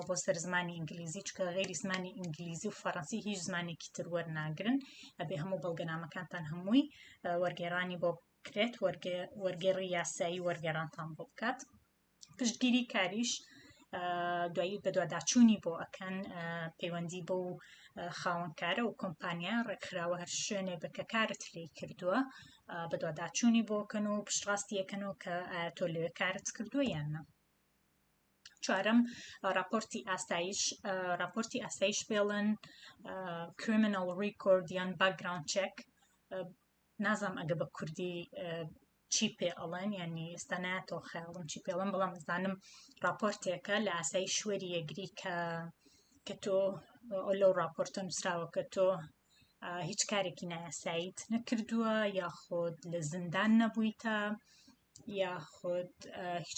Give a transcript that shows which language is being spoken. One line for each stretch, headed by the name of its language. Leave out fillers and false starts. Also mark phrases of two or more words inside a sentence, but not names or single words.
Central Kurdish: بۆ سەر زمانی ئینگلیزی چکە غێری زمانی ئینگلیزی و فەڕەنسی هیچ زمانێکی تر وەرناگرن ئەبێ هەموو بەڵگەنامەکانتان هەمووی وەرگێڕانی بۆ بکرێت وەرگێڕی یاسایی وەرگێڕانتان بۆ بکات پشتگیری کاریش دوایی بەدواداچوونی بۆ ئەکەن پەیوەندی بۆ خاوەنکارە و کۆمپانیا ڕێکخراوە هەر شوێنێ بکە کارت لێ کردووە بەدواداچوونی بۆکەن و پشتڕاستی یەکەنەوە کە تۆ لەوێ کارت کردووە یان نە چوارەم راپۆرتی ئاسایش بێڵن
English: criminal record
Central Kurdish: یان
English: background check
Central Kurdish: نازام ئەگە بە کوردی چی پێ ئەڵێن ینی ئێستا نایەتەوە خەیاڵم چی پێڵم بەڵام زانم راپۆرتێکە لە ئاسایی شوێری یەگری کە تۆ لەو راپۆرتە نووسراوە کە تۆ هیچ کارێکی نایاساییت نەکردووە یاخۆت لە زیندان نەبوویتە یاخۆت هیچ